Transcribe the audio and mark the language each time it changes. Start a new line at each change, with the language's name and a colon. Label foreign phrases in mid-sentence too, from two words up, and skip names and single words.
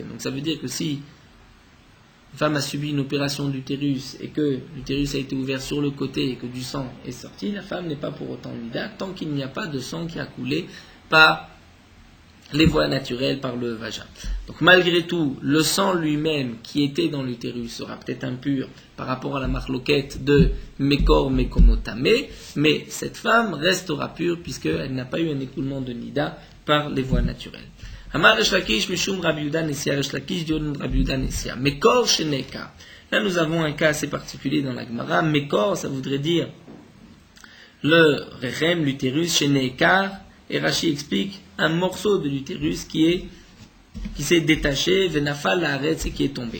French: Donc ça veut dire que si une femme a subi une opération d'utérus et que l'utérus a été ouvert sur le côté et que du sang est sorti, la femme n'est pas pour autant nida tant qu'il n'y a pas de sang qui a coulé par les voies naturelles, par le vagin. Donc malgré tout, le sang lui-même qui était dans l'utérus sera peut-être impur par rapport à la marloquette de
Hebrew: מקור מקומו טמא,
French: mais cette femme restera pure puisqu'elle n'a pas eu un écoulement de nida par les voies naturelles.
Hebrew: אמר ריש לקיש משום רבי יהודה נשיאה,
French: Resh Lakish dit au nom de Rabbi Yehuda Nesia.
Hebrew: מקור שנעקר.
French: Là nous avons un cas assez particulier dans la Gemara. Mekor, ça voudrait dire le rechem, l'utérus, Shenekar. Et Rashi explique un morceau de l'utérus qui s'est détaché,
Hebrew: ונפל לארץ,
French: et qui est tombé.